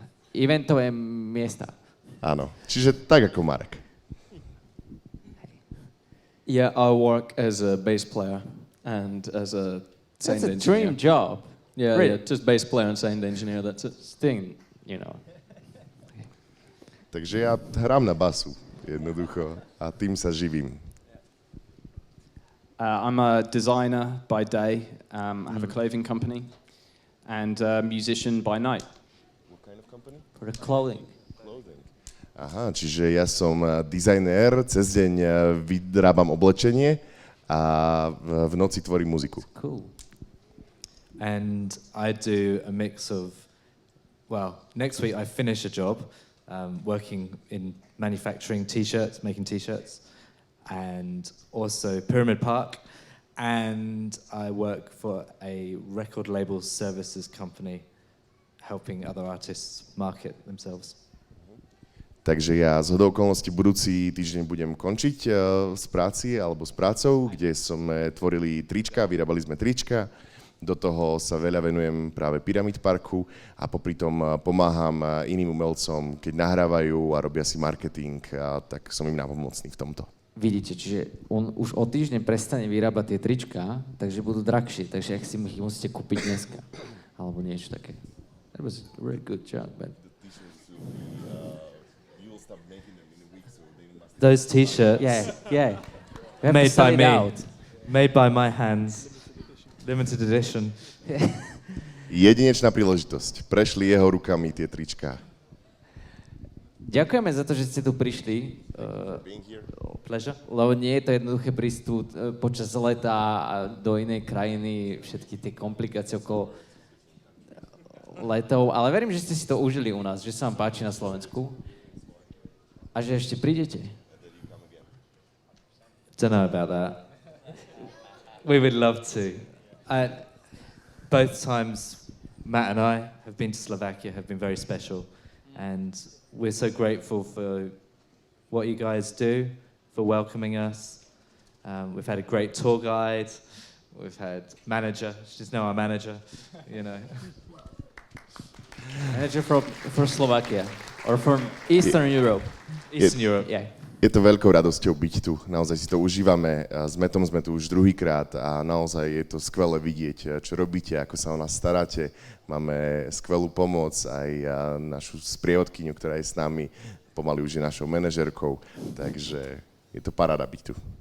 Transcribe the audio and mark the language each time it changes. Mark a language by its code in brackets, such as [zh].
[sk] eventové miesta. Áno, čiže tak ako Marek. [en] Yeah, I work as a bass player and as a sound That's a engineer. dream job. Yeah, Really? yeah, just bass player and sound engineer, that's it. Thing, you know. [sk] Takže ja hrám na basu, jednoducho, a tým sa živím. [en] I'm a designer by day. I have a clothing company, and a musician by night. What kind of company? For the clothing. [sk] Aha, čiže ja som dizajnér, cez deň vyrábam oblečenie a v noci tvorím muziku. [en] Cool. And I do a mix of, well, next week I finish a job working in manufacturing t-shirts, making t-shirts, and also Pyramid Park, and I work for a record label services company helping other artists market themselves. [sk] Takže ja z hodou okolností budúci týždeň budem končiť z práci alebo s prácou, kde sme tvorili trička, vyrábali sme trička. Do toho sa veľa venujem práve Pyramid Parku a popri tom pomáham iným umelcom, keď nahrávajú a robia si marketing, tak som im nápomocný v tomto. Vidíte, čiže on už o týždeň prestane vyrábať tie trička, takže budú drahšie, takže ak si ich musíte kúpiť dneska. Alebo niečo také. [en] That was a really good job, but... Those t-shirts Yeah. made by me, made by my hands, limited edition. [sk] Jedinečná príležitosť. Prešli jeho rukami tie tričká. Ďakujeme za to, že ste tu prišli. [en] Pleasure. [sk] Lebo nie je to jednoduché prísť tu počas leta a do inej krajiny, všetky tie komplikácie okolo letov, ale verím, že ste si to užili u nás, že sa vám páči na Slovensku a že ešte prídete. [en] Don't know about that. We would love to. Both times, Matt and I have been to Slovakia, have been very special, and we're so grateful for what you guys do, for welcoming us. We've had a great tour guide. We've had manager. She's now our manager, you know. Manager for Slovakia, or from Eastern Europe. Eastern Europe. Yeah. [sk] Je to veľkou radosťou byť tu. Naozaj si to užívame. S Metom sme tu už druhýkrát a naozaj je to skvelé vidieť, čo robíte, ako sa o nás staráte. Máme skvelú pomoc, aj našu sprievodkyňu, ktorá je s nami, pomaly už je našou manažerkou, takže je to paráda byť tu.